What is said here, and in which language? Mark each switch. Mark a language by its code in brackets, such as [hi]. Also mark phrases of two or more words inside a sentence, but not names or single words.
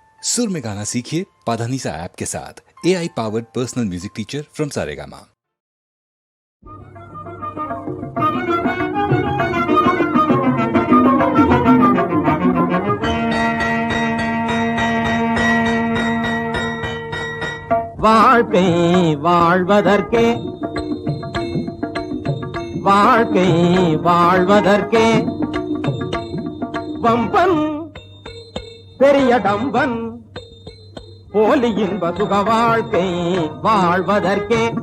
[hi] सुर में गाना सीखिए पाधानीसा ऐप के साथ। [en] AI powered personal music teacher from Saregama. [ta] வாழ்க்கை வாழ்வதற்கே வாழ்க்கை வாழ்வதற்கே வம்பன் பெரிய டம்பன் போலி இன்ப சுக வாழ்க்கை வாழ்வதற்கே